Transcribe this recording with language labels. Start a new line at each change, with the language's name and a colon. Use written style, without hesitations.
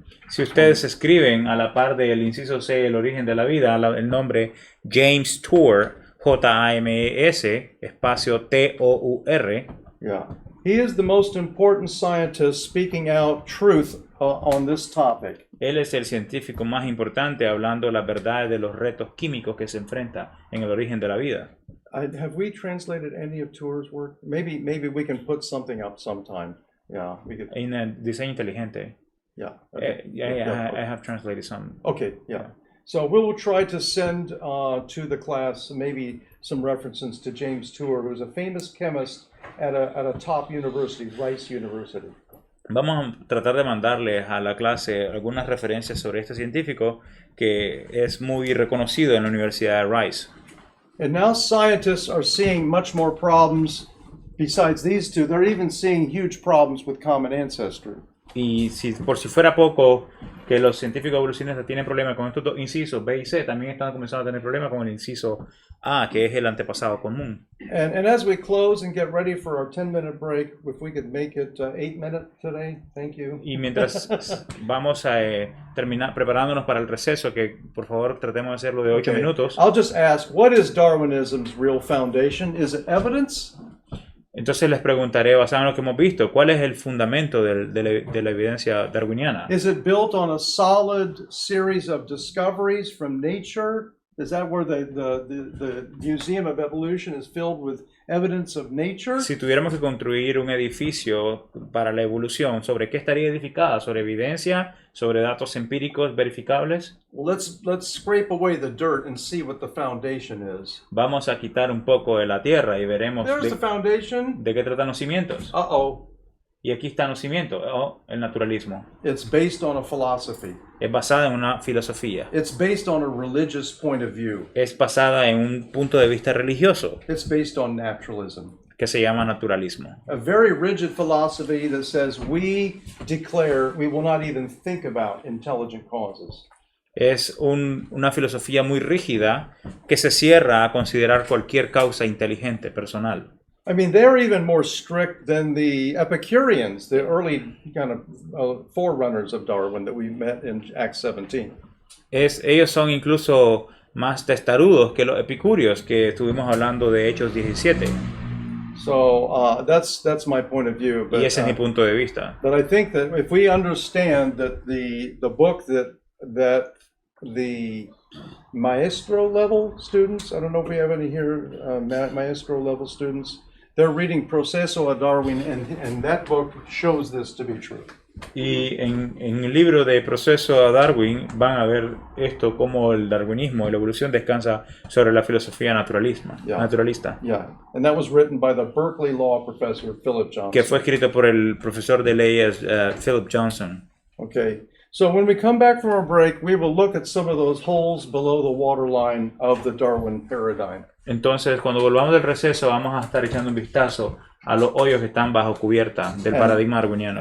Spanish: Si ustedes escriben a la par del inciso C, el origen de la vida, el nombre James Tour, J-A-M-E-S, espacio T-O-U-R.
English: Yeah. He is the most important scientist speaking out truth on this topic.
Spanish: Él es el científico más importante hablando la verdad de los retos químicos que se enfrenta en el origen de la vida.
English: Have we translated any of Tour's work? Maybe we can put something up sometime. Yeah, we could.
Spanish: En el diseño inteligente.
English: Yeah. I have translated some. Okay. Yeah. So we will try to send to the class maybe some references to James Tour, who was a famous chemist at a top university, Rice University.
Spanish: Vamos a tratar de mandarles a la clase algunas referencias sobre este científico que es muy reconocido en la Universidad de Rice.
English: And now scientists are seeing much more problems besides these two. They're even seeing huge problems with common ancestry.
Spanish: Y por si fuera poco, que los científicos evolucionistas tienen problemas con estos dos incisos, B y C, también están comenzando a tener problemas con el inciso A, que es el antepasado común.
English: And as we close and get ready for our 10-minute break, if we could make it 8 minutes today, thank you.
Spanish: Y mientras vamos a terminar preparándonos para el receso, que por favor tratemos de hacerlo de 8 minutos.
English: I'll just ask, what is Darwinism's real foundation? Is it evidence?
Spanish: Entonces les preguntaré, basado en lo que hemos visto, ¿cuál es el fundamento de la evidencia darwiniana?
English: Is it built on a solid series of discoveries from nature? Is that where the Museum of Evolution is filled with evidence of nature?
Spanish: Si tuviéramos que construir un edificio para la evolución, ¿sobre qué estaría edificada? ¿Sobre evidencia? ¿Sobre datos empíricos verificables?
English: Well, let's scrape away the dirt and see what the foundation is.
Spanish: Vamos a quitar un poco de la tierra y veremos
English: There's the foundation.
Spanish: de qué tratan los cimientos.
English: Uh-oh.
Spanish: Y aquí están los cimientos, el naturalismo.
English: It's based on a philosophy.
Spanish: Es basada en una filosofía.
English: It's based on a religious point of view.
Spanish: Es basada en un punto de vista religioso
English: It's based on naturalism.
Spanish: que se llama naturalismo.
English: A very rigid philosophy that says we declare we will not even think about intelligent causes.
Spanish: Es una filosofía muy rígida que se cierra a considerar cualquier causa inteligente, personal.
English: I mean, they're even more strict than the Epicureans, the early kind of forerunners of Darwin that we met in Acts 17.
Spanish: Ellos son incluso más testarudos que los epicúreos que estuvimos hablando de Hechos 17.
English: So that's my point of view. But,
Spanish: Y ese es mi punto de vista.
English: but I think that if we understand that the book that the maestro level students, I don't know if we have any here, maestro level students, they're reading Proceso a Darwin, and that book shows this to be true.
Spanish: Y en el libro de Proceso a Darwin van a ver esto como el darwinismo y la evolución descansa sobre la filosofía naturalista,
English: Yeah, and that was written by the Berkeley Law professor Philip Johnson.
Spanish: que fue escrito por el profesor de leyes Philip Johnson.
English: Okay, so when we come back from our break, we will look at some of those holes below the waterline of the Darwin paradigm.
Spanish: Entonces, cuando volvamos del receso, vamos a estar echando un vistazo a los hoyos que están bajo cubierta del paradigma darwiniano